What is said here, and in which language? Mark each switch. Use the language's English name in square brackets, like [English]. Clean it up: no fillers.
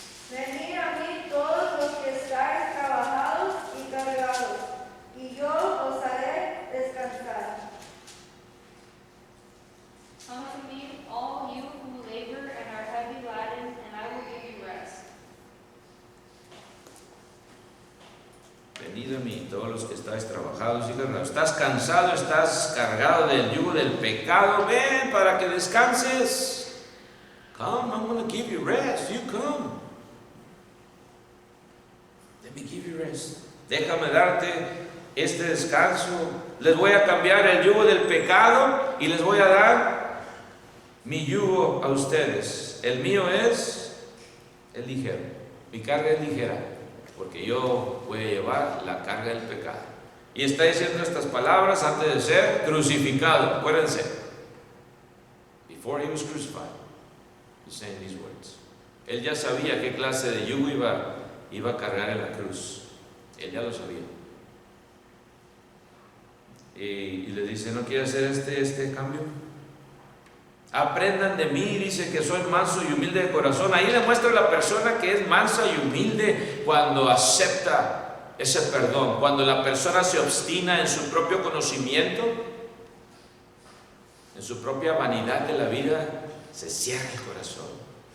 [Spanish] Venid a mí todos los que estáis trabajados y cargados, y yo os haré descansar. [English] Come to me, all you who labor and are heavy laden, and I will give you rest. [Spanish] Venid a mí, todos los que estáis trabajados y cargados. ¿Estás cansado? ¿Estás cargado del yugo del pecado? Ven para que descanses. [English] Come, I'm going to give you rest. You come. Let me give you rest. [Spanish] Déjame darte este descanso. Les voy a cambiar el yugo del pecado y les voy a dar mi yugo a ustedes. El mío es ligero. Mi carga es ligera, porque yo voy a llevar la carga del pecado. Y está diciendo estas palabras antes de ser crucificado. Acuérdense. [English] Before he was crucified, he's saying these words. [Spanish] Él ya sabía qué clase de yugo iba a cargar en la cruz. Él ya lo sabía. Y le dice, ¿no quiere hacer este cambio? Aprendan de mí, dice que soy manso y humilde de corazón. Ahí le muestra a la persona que es mansa y humilde cuando acepta ese perdón, cuando la persona se obstina en su propio conocimiento, en su propia vanidad de la vida, se cierra el corazón.